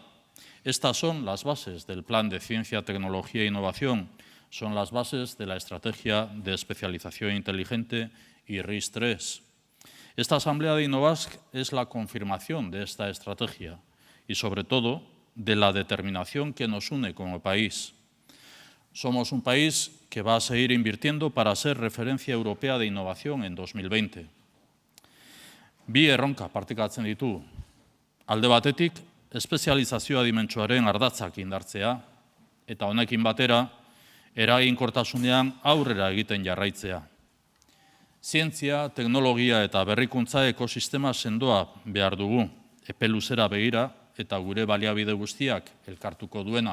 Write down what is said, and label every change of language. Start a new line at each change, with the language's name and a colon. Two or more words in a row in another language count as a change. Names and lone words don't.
Spanish: Estas son las bases del Plan de Ciencia, Tecnología e Innovación, son las bases de la Estrategia de Especialización Inteligente y RIS3. Esta Asamblea de Innobazk es la confirmación de esta estrategia y, sobre todo, de la determinación que nos une como país. Somos un país que va a seguir invirtiendo para ser referencia europea de innovación en 2020.
Basque: Bi erronka partekatzen ditu. Alde batetik, espezializazioa dimentsuaren ardatzak indartzea, eta honekin batera, eraginkortasunean aurrera egiten jarraitzea. Zientzia, teknologia eta berrikuntza ekosistema sendoa behar dugu, epe luzera begira eta gure baliabide guztiak elkartuko duena.